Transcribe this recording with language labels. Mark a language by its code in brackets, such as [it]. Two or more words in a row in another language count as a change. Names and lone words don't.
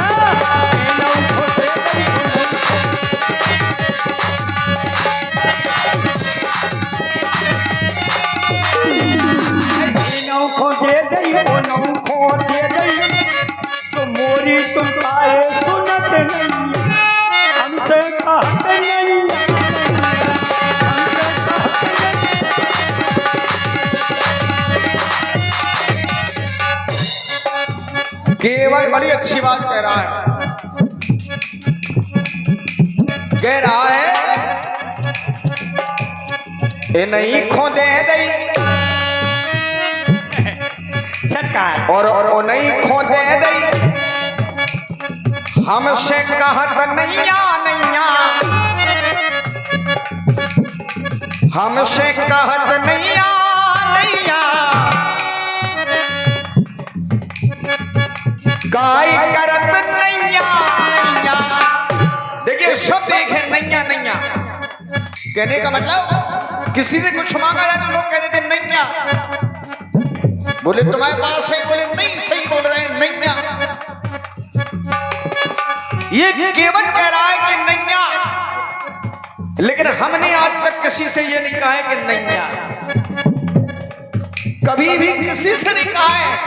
[bns] एनऊ खो दे दई, एनऊ खो दे दई, ओनऊ खो दे दई, तो मोरी तुम काहे सुनते नैया। हमसे कहत नैया, [hi] केवल बड़ी अच्छी बात कह रहा है, कह रहा है ये नहीं [bns] खो दे दई [hi] सरकार। [bns] और ओ नहीं खो दे दई, हमसे कहत नैया नैया, हमसे कहत नैया नैया। गाय करत नैया नैया। [hi] देखिए शब्द एक है [bns] नैया नैया, [hi] कहने का मतलब किसी से कुछ मांगा जाए तो लोग कह देते नैया, बोले तुम्हारे पास है, बोले नहीं सही बोल रहे हैं नैया। ये केवट कह रहा है कि नैया, लेकिन हमने आज तक किसी से ये नहीं कहा है कि नैया, कभी भी किसी से नहीं कहा है।